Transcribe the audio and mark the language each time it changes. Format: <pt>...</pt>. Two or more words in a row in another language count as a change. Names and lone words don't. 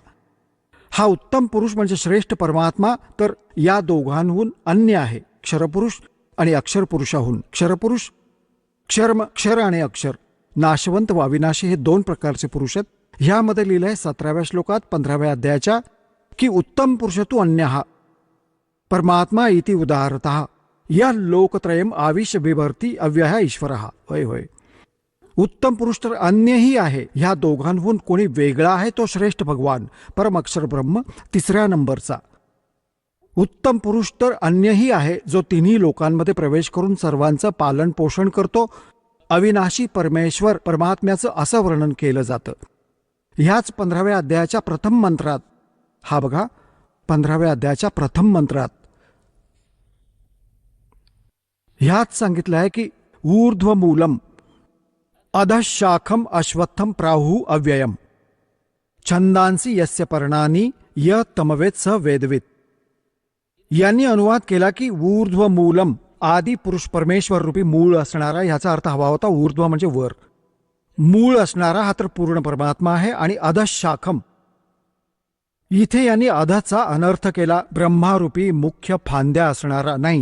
<mr>हा उत्तम पुरुष म्हणजे श्रेष्ठ परमात्मा तर या दोघांहून अन्य आहे, क्षरपुरुष आणि अक्षर पुरुषाहून. क्षरपुरुष क्षर आणि अक्षर, नाशवंत व अविनाशी हे 2 प्रकारचे पुरुष आहेत. ह्यामध्ये लिहिलंय 17व्या श्लोकात 15व्या अध्यायाच्या की</mr> <sa>उत्तम पुरुष तू अन्यहा परमात्मा इति उदारतः या लोकत्रयम आविश बिभर्ती अव्यय ईश्वरः.</sa> <mr>होय होय, उत्तम पुरुष तर अन्यही आहे. ह्या दोघांहून कोणी वेगळा आहे तो श्रेष्ठ भगवान परम अक्षर ब्रह्म 3ऱ्या नंबरचा. उत्तम पुरुष तर अन्यही आहे, जो तिन्ही लोकांमध्ये प्रवेश करून सर्वांचं पालन पोषण करतो. अविनाशी परमेश्वर परमात्म्याचं असं वर्णन केलं जातं ह्याच 15व्या अध्यायाच्या प्रथम मंत्रात. हा बघा, 15व्या अध्यायाच्या प्रथम मंत्रात ह्यात सांगितलं आहे की</mr> <sa>ऊर्ध्वमूलम अधशाखम अश्वत्थम प्राहु अव्ययम छंदांसी यस्य पर्णानी य तमवेद स वेदवित.</sa> <mr>यांनी अनुवाद केला की ऊर्ध्वमूलम, आदी पुरुष परमेश्वर रूपी मूळ असणारा. ह्याचा अर्थ हवा होता ऊर्ध्व म्हणजे वर, मूळ असणारा हा तर पूर्ण परमात्मा आहे. आणि अधशाखम, इथे यांनी अधचा अनर्थ केला, ब्रह्मारूपी मुख्य फांद्या असणारा नाही.</mr>